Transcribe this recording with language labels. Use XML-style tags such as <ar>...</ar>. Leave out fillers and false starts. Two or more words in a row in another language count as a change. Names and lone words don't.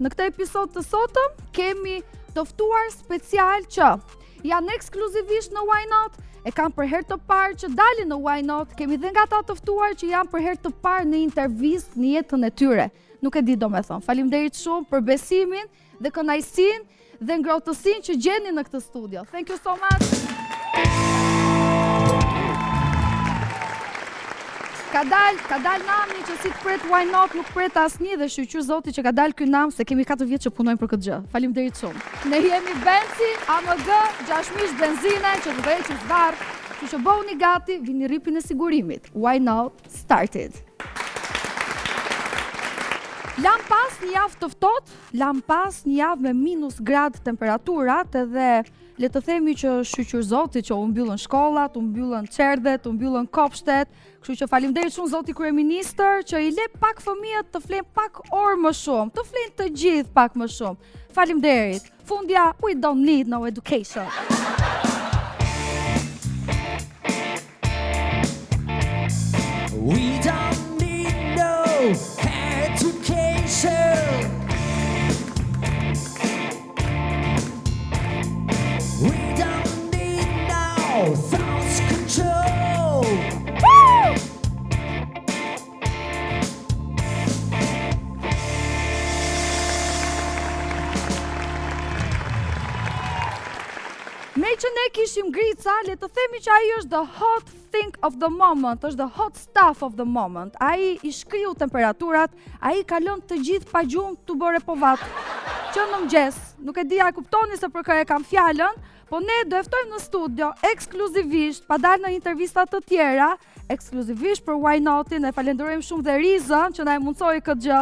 <sq>Në këtë episod të sotëm kemi të ftuar special që janë ekskluzivisht në Why Not. E kam për herë të parë që dalin në Why Not, kemi dhe nga ta të ftuar që janë për herë të parë në intervistë në jetën e tyre. Nuk e di do me thonë. Faleminderit shumë për besimin dhe kënaqësinë dhe ngrohtësinë që gjeni në këtë studio.</sq> <en>Thank you so much.</en> <sq>Ka dal nami që si të pret Why Not nuk pret asnjë dhe shqyr zoti që ka dal ky nam se kemi 4 vjet që punojmë për këtë gjë. Faleminderit shumë. Ne jemi Benci, AMG, 6 mish benzine që të veqë zvarr. Kështu që bëhuni gati, vini ripin e sigurimit.</sq> <en>Why Not started.</en> <sq>Lam pas një javë të ftohtë, lam pas një javë me minus grad temperaturat edhe le të themi që shqyr zoti që u mbyllën shkollat, u mbyllën çerdhet, u mbyllën kopshtet. Kështu që faleminderit shumë zoti kryeministër që i le pak fëmijët të flenë pak orë më shumë, të flenë të gjithë pak më shumë. Faleminderit. Fundja,</sq> <en>we don't need no education. We don't need no education. We don't need no thoughts control. Woo!</en> <sq>Me që ne kishim Grica, le të themi që ai është</sq> <en>the hot thing of the moment,</en> <sq>është</sq> <en>the hot stuff of the moment.</en> <sq>Ai i shkriu temperaturat, ai kalon të gjithë pa gjumë të bëre povat. Që në mëngjes, nuk e di a kuptoni se për kë e kam fjalën, po ne do ftojmë në studio ekskluzivisht, pa dalë në intervista të tjera, ekskluzivisht për Why Notin, e falenderojmë shumë dhe Rizën që na e mundsoi këtë gjë.</sq>